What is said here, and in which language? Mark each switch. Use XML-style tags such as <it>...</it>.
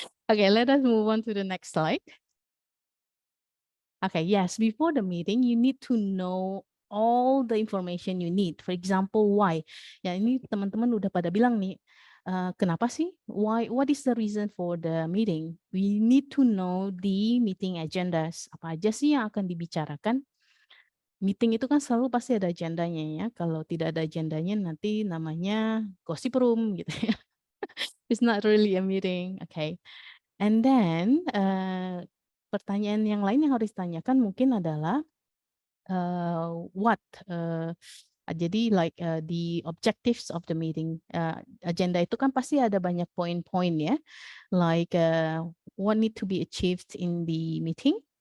<en>Okay, let us move on to the next slide. Okay, yes, before the meeting, you need to know all the information you need.</en> <id>For example, why? Ya, ini teman-teman udah pada bilang nih, kenapa sih? Why?</id> <en>What is the reason for the meeting? We need to know the meeting agendas.</en> <id>Apa aja sih yang akan dibicarakan? Meeting itu kan selalu pasti ada agendanya ya. Kalau tidak ada agendanya nanti namanya gossip room gitu ya.</id> <en>It's not really a meeting. Okay.</en> <id>And then pertanyaan yang lain yang harus ditanyakan mungkin adalah what? Jadi like the objectives of the meeting. Agenda itu kan pasti ada banyak poin-poin ya.</id> <en>Like what need to be achieved in the meeting.</en>